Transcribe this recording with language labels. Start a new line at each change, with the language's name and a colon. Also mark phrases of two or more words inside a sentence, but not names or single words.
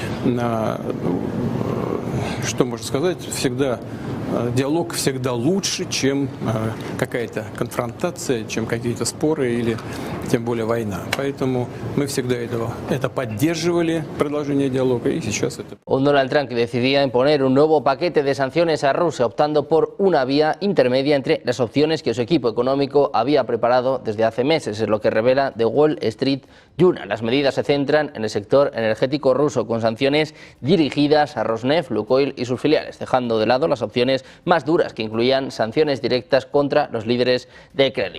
Russian: Что можно сказать? Диалог всегда лучше, чем какая-то конфронтация, чем какие-то споры или тем более война. Поэтому мы всегда это поддерживали, продолжение диалога, y сейчас это.
Spanish: Un Donald Trump que decidía imponer un nuevo paquete de sanciones a Rusia, optando por una vía intermedia entre las opciones que su equipo económico había preparado desde hace meses, es lo que revela The Wall Street Journal. Las medidas se centran en el sector energético ruso, con sanciones dirigidas a Rosneft, Lukoil y sus filiales, dejando de lado las opciones más duras, que incluían sanciones directas contra los líderes del Kremlin.